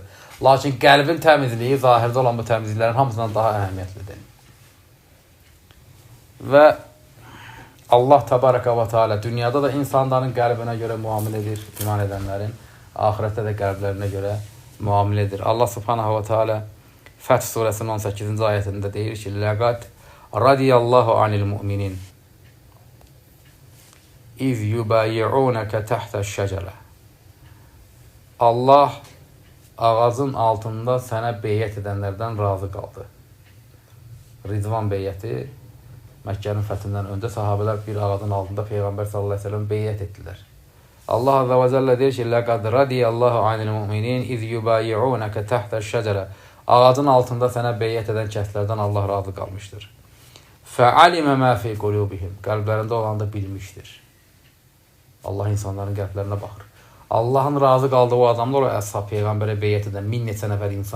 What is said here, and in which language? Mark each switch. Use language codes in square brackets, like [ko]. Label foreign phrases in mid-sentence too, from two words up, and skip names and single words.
[az] Lakin qəlbin təmizliyi zahirdə olan bu təmizliklərin hamısından daha əhəmiyyətlidir. Və Allah [ar] تَبَارَكَ وَتَعَالَى [az] dünyada da insanların qəlbinə görə müamilə edir, iman edənlərin, axirətdə də qəlblərinə görə müamilə edir. Allah [ar] سُبْحَانَهُ وَتَعَالَى [az] Fəth surəsinin 18-ci ayətində deyir ki, [ar] "لَقَدْ رَضِيَ اللَّهُ عَنِ الْمُؤْمِنِينَ إِذْ يُبَايِعُونَكَ تَحْتَ الشَّجَرَةِ." [az] Allah ağacın altında sənə beyyət edənlərdən razı qaldı. Ridvan beyyəti Məkkənin fəthindən öncə sahabələr bir ağacın altında Peyğəmbər [ar] صَلَّى اللَّهُ عَلَيْهِ وَسَلَّمَ [az] beyyət etdilər. Allah [ar] عَزَّ وَجَلَّ [az] deyir ki, [ar] "لَقَدْ رَضِيَ اللَّهُ عَنِ الْمُؤْمِنِينَ إِذْ يُبَايِعُونَكَ تَحْتَ الشَّجَرَةِ." [az] Ağacın altında sənə beyyət edən kəslərdən Allah razı qalmışdır. [ar] فَعَلِمَ مَا فِي قُلُوبِهِمْ. Qəlblərində olanı da bilmişdir. [az] Allah insanların qəlblərinə baxır. Allahın razı qaldığı o adamlar, o əshab Peyğəmbərə beyyət edən 1000 neçə nəfər insan.